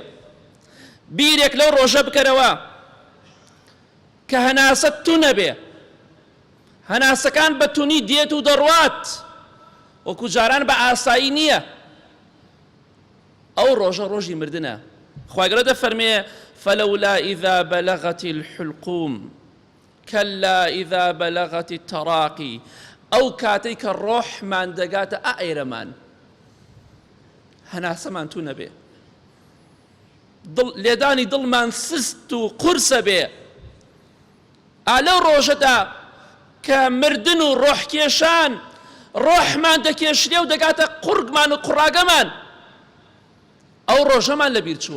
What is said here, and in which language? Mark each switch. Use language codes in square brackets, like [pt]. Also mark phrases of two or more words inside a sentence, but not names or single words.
[ckb] بیرێک لەو ڕۆژە بکەرەوە کە هەناسەت تو نەبێ، هەناسەکان بە تونی دێت و دەڕوات، وەکو جاران بە ئاسایی نییە. ئەو ڕۆژە ڕۆژی مردنە. خوا گەورە دەفەرمێ: [ar] فلولا إذا بلغت الحلقوم كلا إذا بلغت التراقي. [ckb] ئەو کاتەی کە ڕۆحمان دەگاتە ئائێرەمان، هەناسەمان تو نەبێ، لێدانی دڵمان سست و قورسە بێ. لەو ڕۆژەدا کە مردن و ڕۆحکێشان ڕۆحمان دەکێشرێ و دەگاتە قورگمان و قوڕاگەمان، ئەو ڕۆژەمان لەبیر چووە.